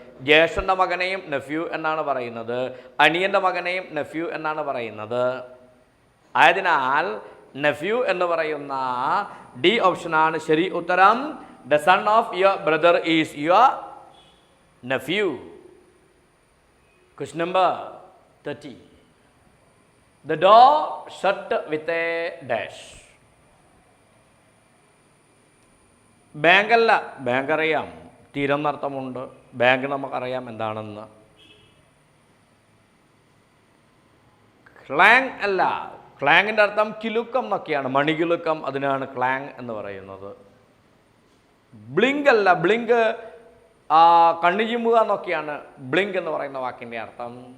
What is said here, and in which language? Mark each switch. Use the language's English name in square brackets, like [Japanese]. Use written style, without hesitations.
[Malayalam] ജ്യേഷ്ഠൻ്റെ മകനെയും നെഫ്യൂ എന്നാണ് പറയുന്നത്. അനിയൻ്റെ മകനെയും നെഫ്യൂ എന്നാണ് പറയുന്നത്. ആയതിനാൽ നെഫ്യൂ എന്ന് പറയുന്ന ഡി ഓപ്ഷനാണ് ശരി ഉത്തരം. [English] The son of your brother is your nephew. Question number 30. The door shut with a dash. [Malayalam] Bank അല്ല, ബാങ്ക് അറിയാം, തീരം എന്നർത്ഥമുണ്ട്. ബാങ്ക് നമുക്കറിയാം എന്താണെന്ന്. ക്ലാങ് അല്ല, ക്ലാങ്ങിൻ്റെ അർത്ഥം കിലുക്കം എന്നൊക്കെയാണ്, മണികിലുക്കം. അതിനാണ് ക്ലാങ് എന്ന് പറയുന്നത്. ബ്ലിങ്ക് അല്ല, ബ്ലിങ്ക് കണ്ണു ചിമ്മുക എന്നൊക്കെയാണ് ബ്ലിങ്ക് എന്ന് പറയുന്ന വാക്കിൻ്റെ അർത്ഥം.